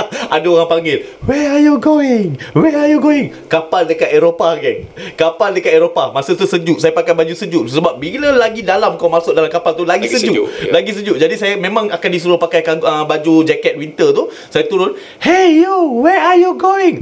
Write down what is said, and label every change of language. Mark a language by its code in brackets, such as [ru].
[ms] Ada orang panggil, [en] "Where are you going? [ms] Kapal dekat Eropah, geng. Kapal dekat Eropah. Masa tu sejuk. Saya pakai baju sejuk sebab bila lagi dalam kau masuk dalam kapal tu lagi sejuk. Lagi sejuk. Jadi saya memang akan disuruh pakai baju jaket winter tu. Saya turun, [en] "Hey you, where are you going?"